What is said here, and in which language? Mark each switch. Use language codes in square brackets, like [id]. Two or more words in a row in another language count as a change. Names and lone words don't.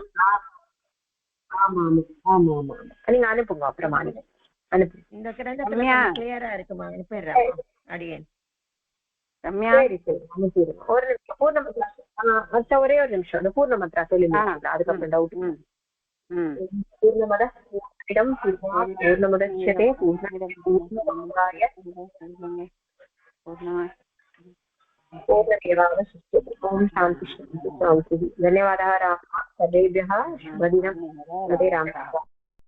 [ta] ஆமா ஆமா ஆமா ஆமா, நீங்க அனுப்புங்க. அப்புறமா நீங்க அனுப்புங்க. இந்த கிரந்தத்துல கிளியரா இருக்குமா, அனுப்பிடுறேன் அடியேன். ரம்யா, சரி சரி, அனுப்பிடுங்க. ஒரு நிமிஷம் பூர்ணமத்ரா, ஒரே ஒரு நிமிஷம். அந்த பூர்ணமத்ரா சொல்லி அதுக்கப்புறம் டவுட். [sa] पूर्णमद इदम् पूर्णमुदच्यते पूर्णमादाय पूर्णमेवावशिष्यते. ओम् शान्ति शान्ति. धन्यवादः रामः. सर्वेभ्यः शुभदिनं. हरे राम.